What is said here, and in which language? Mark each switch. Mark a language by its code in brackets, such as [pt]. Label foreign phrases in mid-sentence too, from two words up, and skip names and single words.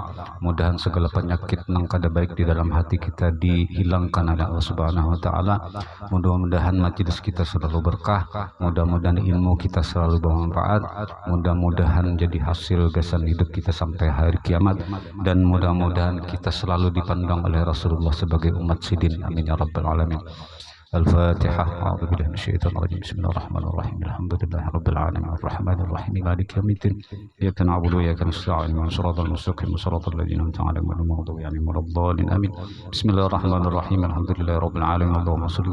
[bjn] Mudahan segala penyakit nang kada baik di dalam hati kita dihilangkan oleh Allah [ar] سبحانه وتعالى. [bjn] Mudah-mudahan majelis kita selalu berkah, mudah-mudahan ilmu kita selalu bermanfaat, mudah-mudahan jadi hasil gasan hidup kita sampai hari kiamat, dan mudah-mudahan kita selalu dipandang oleh Rasulullah sebagai umat sidin. [ar] آمين يا رب العالمين. الفاتحة. أعوذ بالله من الشيطان الرجيم. بسم الله الرحمن الرحيم. الحمد لله رب العالمين الرحمن الرحيم مالك يوم الدين. إياك نعبد وإياك نستعين اهدنا الصراط المستقيم صراط الذين أنعمت عليهم غير المغضوب عليهم ولا الضالين آمين. بسم الله الرحمن الرحيم. الحمد لله رب العالمين.